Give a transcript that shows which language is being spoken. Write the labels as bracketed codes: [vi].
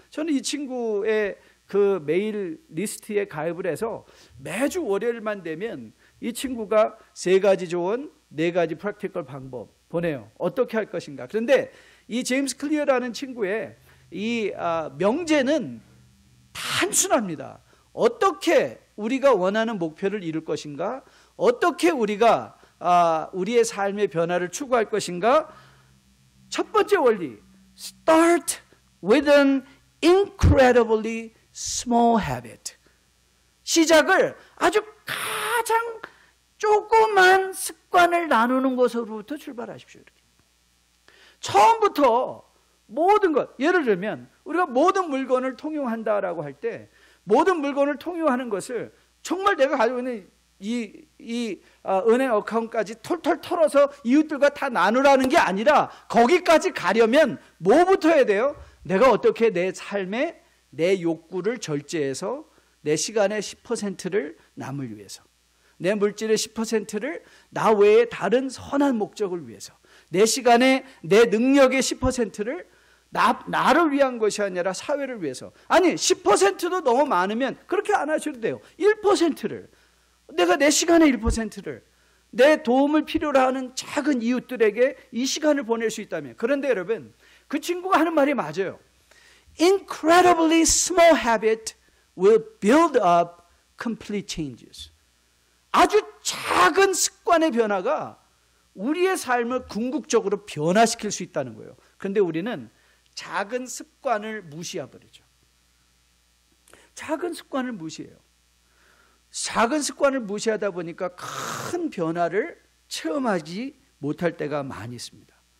[ko] 저는 이 친구의 그 메일 리스트에 가입을 해서 매주 월요일만 되면 이 친구가 3가지 조언, 4가지 프랙티컬 방법 보내요. 어떻게 할 것인가. 그런데 이 제임스 클리어라는 친구의 이 명제는 단순합니다. 어떻게 우리가 원하는 목표를 이룰 것인가, 어떻게 우리가 우리의 삶의 변화를 추구할 것인가. 첫 번째 원리, [en] Start with an incredibly small habit. [ko] 시작을 아주 가장 조그만 습관을 나누는 것으로부터 출발하십시오. 이렇게. 처음부터 모든 것, 예를 들면 우리가 모든 물건을 통용한다라고 할 때, 모든 물건을 통용하는 것을 정말 내가 가지고 있는 이 은행 어카운트까지 털털 털어서 이웃들과 다 나누라는 게 아니라, 거기까지 가려면 뭐부터 해야 돼요? 내가 어떻게 내 삶에 내 욕구를 절제해서 내 시간의 10%를 남을 위해서, 내 물질의 10%를 나 외에 다른 선한 목적을 위해서, 내 시간에 내 능력의 10%를 나를 위한 것이 아니라 사회를 위해서. 아니 10%도 너무 많으면 그렇게 안 하셔도 돼요. 1%를, 내가 내 시간의 1%를 내 도움을 필요로 하는 작은 이웃들에게 이 시간을 보낼 수 있다면. 그런데 여러분, 그 친구가 하는 말이 맞아요. [en] Incredibly small habit will build up complete changes. [ko] 아주 작은 습관의 변화가 우리의 삶을 궁극적으로 변화시킬 수 있다는 거예요. 그런데 우리는 작은 습관을 무시해버리죠. 작은 습관을 무시해요. 작은 습관을 무시하다 보니까 큰 변화를 체험하지 못할 때가 많이 있습니다.